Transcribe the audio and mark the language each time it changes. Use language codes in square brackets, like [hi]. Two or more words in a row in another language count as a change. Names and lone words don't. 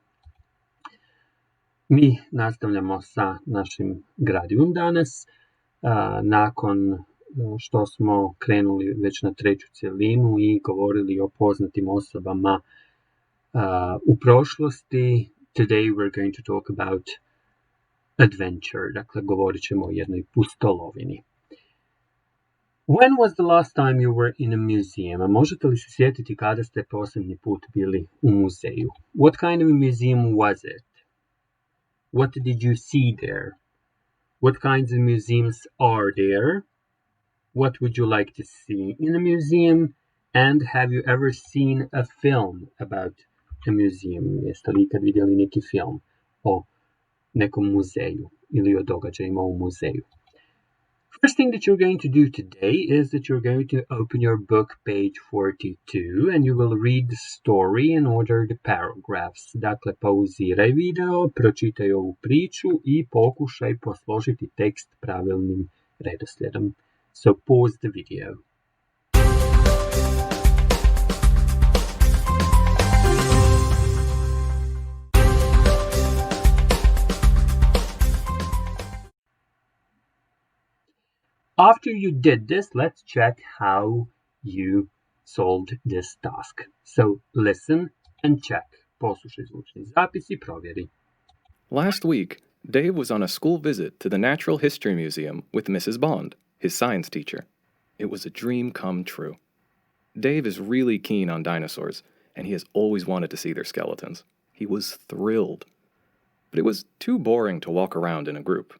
[hr] Mi nastavljamo sa našim gradivom danas, nakon što smo krenuli već na treću cjelinu i govorili o poznatim osobama u prošlosti. [en] Today we're going to talk about adventure, [hr] dakle govorit ćemo o jednoj pustolovini. [en] When was the last time you were in a museum? [hr] Možete li se sjetiti kada ste posljednji put bili u muzeju? [en] What kind of a museum was it? What did you see there? What kinds of museums are there? What would you like to see in a museum? And have you ever seen a film about a museum? [hr] Jeste li ikad vidjeli neki film o nekom muzeju ili o događajima u muzeju? [en] First thing that you're going to do today is that you're going to open your book, page 42, and you will read the story and order the paragraphs. [hr] Dakle, pauziraj video, pročitaj ovu priču i pokušaj posložiti tekst pravilnim redoslijedom. [en] So pause the video. After you did this, let's check how you solved this task. So listen and check. [hr] Poslušaj zvučni zapis i provjeri. [en] Last week, Dave was on a school visit to the Natural History Museum with Mrs. Bond, his science teacher. It was a dream come true. Dave is really keen on dinosaurs, and he has always wanted to see their skeletons. He was thrilled. But it was too boring to walk around in a group.